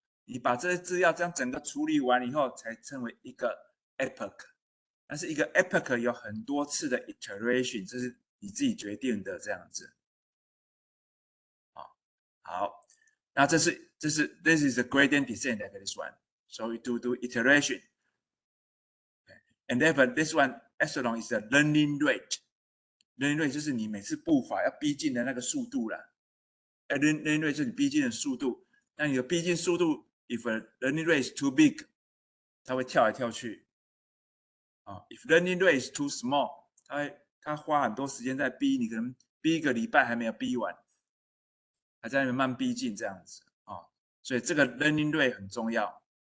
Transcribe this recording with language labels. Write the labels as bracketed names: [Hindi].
[Chinese] 你把这些资料这样整个处理完以后，才称为一个 epoch。但是一个 epoch 有很多次的 iteration， 这是你自己决定的这样子。好，那 [English] this is a gradient descent like this one. So we do iteration. And then this one epsilon is the learning rate. [Chinese] Learning rate 就是你每次步伐要逼近的那个速度啦。Learning rate 就是你逼近的速度。那你的逼近速度 ， [English] if a learning rate is too big， [Chinese] 它会跳来跳去。 [English] If learning rate is too small， [Chinese] 它花很多时间在逼，你可能逼一个礼拜还没有逼完，还在那边慢逼近这样子所以这个 learning rate 很重要。